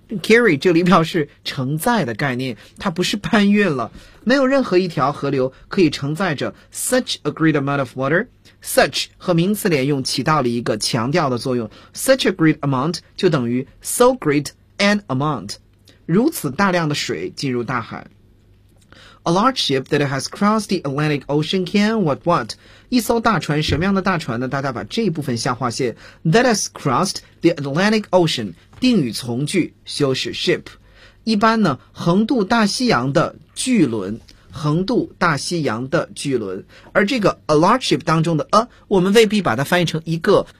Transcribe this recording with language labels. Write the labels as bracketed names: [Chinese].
[Chinese] carry 这里表示承载的概念，它不是搬运了，没有任何一条河流可以承载着 [English] such a great amount of water。 [Chinese] such 和名词连用起到了一个强调的作用， [English] such a great amount [Chinese] 就等于 [English] so great an amount. [Chinese] 如此大量的水进入大海。 [English] A large ship that has crossed the Atlantic Ocean can what what? [Chinese] 一艘大船，什么样的大船呢？大家把这一部分下划线。 [English] That has crossed the Atlantic Ocean. [Chinese] 定语从句修饰 [English] ship. [Chinese] 一般呢，横渡大西洋的巨轮。横渡大西洋的巨轮，而这个 [English] a large ship [Chinese] 当中的 a， 我们未必把它翻译成一个。